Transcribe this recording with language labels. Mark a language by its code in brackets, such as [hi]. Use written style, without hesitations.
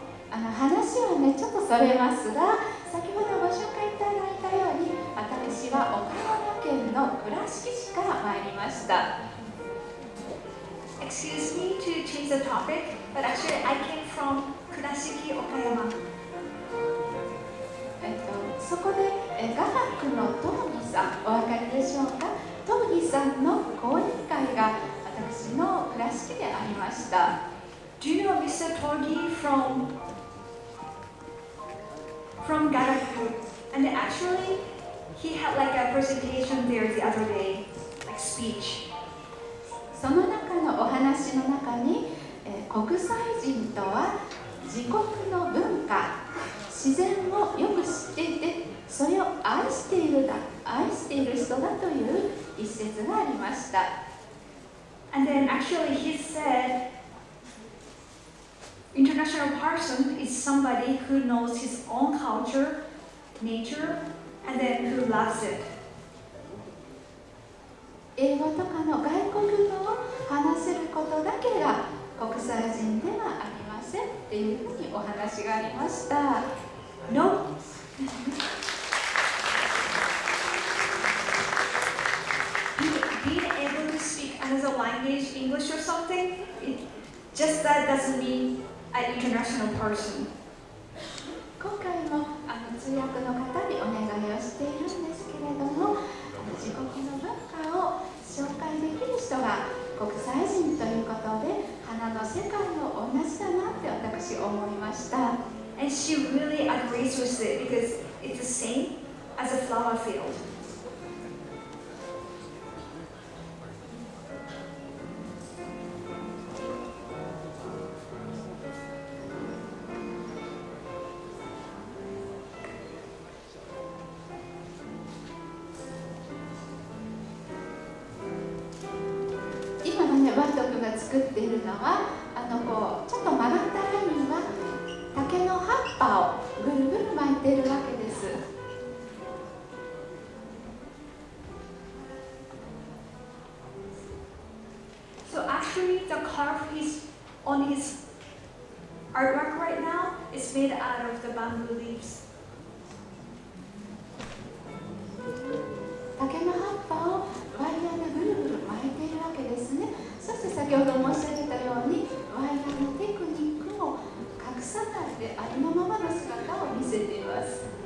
[ja] 話はねちょっとそれますが、先ほどご紹介いただいたように、私は岡山県の倉敷市から参りました。 [en] Excuse me to change the topic, but actually I came from Kurashiki, Okayama. [ja] そこで雅楽のトムギさん、お分かりでしょうか。トムギさんの講演会が私の倉敷でありました。 [en] Do you know Mr. Togi from Garaku? And actually, he had like a presentation there the other day, like speech. [ja] その中のお話の中に、国際人とは自国の文化、自然をよく知っていて、それを愛している人だという一節がありました。 [en] And then actually he said, international person is somebody who knows his own culture, nature, and then who loves it. [ja] 英語とかの外国語を話せることだけが国際人ではありませんっていうふうにお話がありました。 [en] No. Being able to speak another language, English or something, just that doesn't mean an international person. [ja] 今回も通訳の方にお願いをしているんですけれども、自国の文化を紹介できる人が国際人ということで、花の世界も同じだなって私思いました。 [en] And she really agrees with it because it's the same as a flower field. [ja] バート君が作っているのはちょっと曲がったラインは竹の葉っぱをぐるぐる巻いているわけです。 [en] So actually the carve on his artwork right now is made out of the bamboo leaves. [ja] 竹の葉っぱをワイヤーでぐるぐる巻いているわけですね。そして先ほど申し上げたように、ワイヤーのテクニックも隠さないでありのままの姿を見せています。